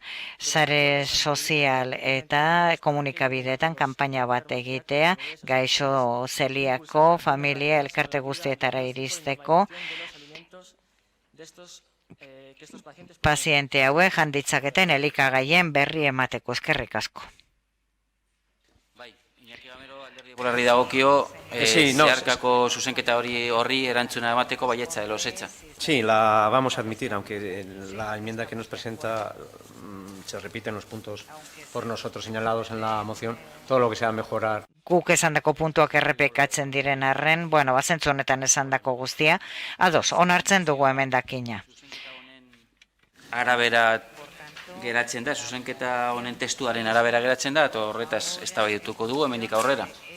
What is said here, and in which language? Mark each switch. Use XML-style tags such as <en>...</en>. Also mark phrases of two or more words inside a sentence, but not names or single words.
<eu>Sare sozial eta komunikabideetan kanpaina bat egitea, gaixo zeliako familia elkarte guztietara iristeko, paziente hauek janditzaketen elikagaien berri emateko. Eskerrik asko. Popularri dagokio, zeharkako zuzenketa horri erantzuna emateko baietza edo ezetza.</eu> <es>Sí, la vamos a admitir, aunque la enmienda que nos presenta se repiten los puntos por nosotros señalados en la moción, todo lo que sea mejorar.</es> <eu>Guk esandako puntuak errepikatzen diren arren, bazentzu honetan esandako guztia, ados, onartzen dugu emendakina. Arabera geratzen da, zuzenketa honen testuaren arabera geratzen da, eta horretaz eztabaidatuko dugu hemendik aurrera.</eu>